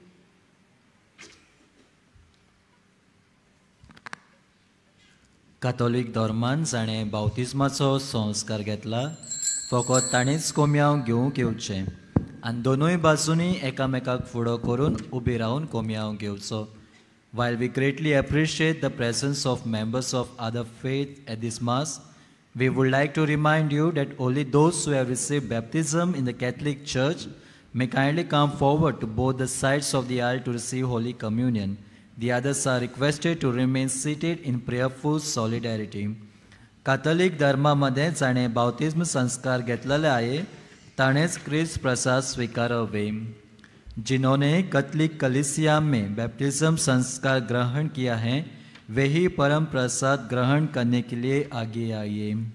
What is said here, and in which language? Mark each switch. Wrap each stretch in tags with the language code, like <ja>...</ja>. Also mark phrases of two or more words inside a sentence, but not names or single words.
<kok>कातोलीक धर्मान जाणें बावतिस्माचो संस्कार घेतला फकत ताणेंच कोम्याव घेवंक येवचें आनी दोनूय बाजूनी एकामेकाक फुडो करून उबी रावन कोम्याव घेवचो.</kok> <en>While we greatly appreciate the presence of members of other faith at this Mass, we would like to remind you that only those who have received baptism in the Catholic Church may kindly come forward to both the sides of the aisle to receive Holy Communion. The others are requested to remain seated in prayerful solidarity.</en> <mr>Catholic धर्मामध्ये जाणे बावतिस्म संस्कार घेतलेले आहे ताणेच ख्रिस्त प्रसाद स्वीकारावे.</mr> <hi>जिन्होंने कैथोलिक कलीसिया में बैप्टिज्म संस्कार ग्रहण किया है वे ही परम प्रसाद ग्रहण करने के लिए आगे आइए.</hi>